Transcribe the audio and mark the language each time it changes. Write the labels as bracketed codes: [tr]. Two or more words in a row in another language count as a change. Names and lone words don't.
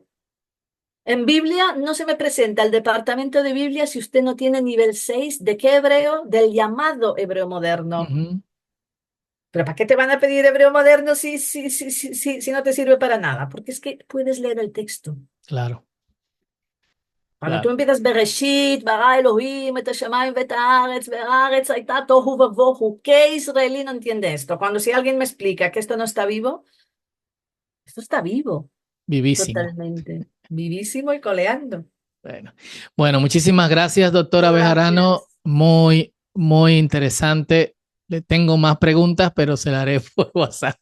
[es] En Biblia no se me presenta el departamento de Biblia si usted no tiene nivel 6. ¿De qué hebreo? Del llamado hebreo moderno. Ujú. ¿Pero para qué te van a pedir hebreo moderno si no te sirve para nada? Porque es que puedes leer el texto. Claro, Cuando tú claro. [he] empiezas בראשית, ברא אלוהים, את השמים ואת הארץ, והארץ הייתה תוהו ובוהו, [es] ¿qué israelí no entiende esto? Cuando si alguien me explica que esto no está vivo, esto está vivo, Vivísimo. totalmente. Vivísimo y coleando. Bueno, bueno, muchísimas gracias, doctora Bejarano. Gracias. Muy, muy interesante. Le tengo más preguntas, pero se las haré por WhatsApp.